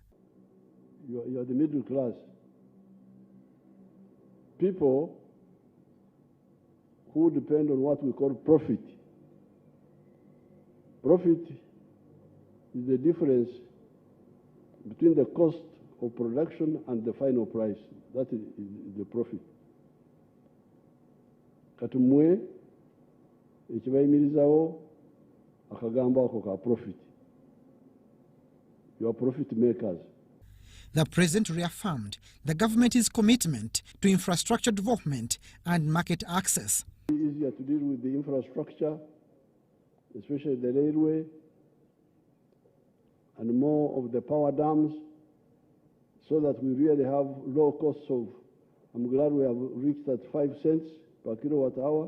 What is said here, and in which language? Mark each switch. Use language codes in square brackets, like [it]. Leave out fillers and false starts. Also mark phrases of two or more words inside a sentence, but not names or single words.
[en] You are the middle class. People who depend on what we call profit. Profit is the difference between the cost of production and the final price. That is the profit. [lg] Katumwe ekibayimirizawo akagamba ako ka profit. [en] You are profit makers. The president reaffirmed the government's commitment to infrastructure development and market access. It is easier to deal with the infrastructure, especially the railway, and more of the power dams, so that we really have low costs of, I'm glad we have reached that 5 cents per kilowatt hour.